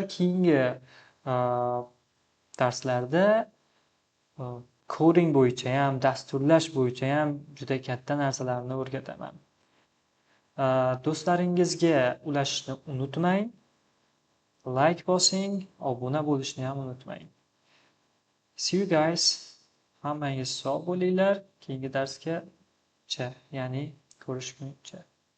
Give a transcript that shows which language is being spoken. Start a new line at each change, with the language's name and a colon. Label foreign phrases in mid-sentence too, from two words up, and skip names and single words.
Uzbek: Keyingi darslarda coding bo'yicha ham, dasturlash bo'yicha ham juda katta narsalarni o'rgataman. Do'stlaringizga ulashishni unutmang. Like bosing, obuna bo'lishni ham unutmang.
English: See you guys.
Uzbek: Hammangiz sog' bo'linglar. Keyingi darsgacha, ya'ni ko'rishguncha.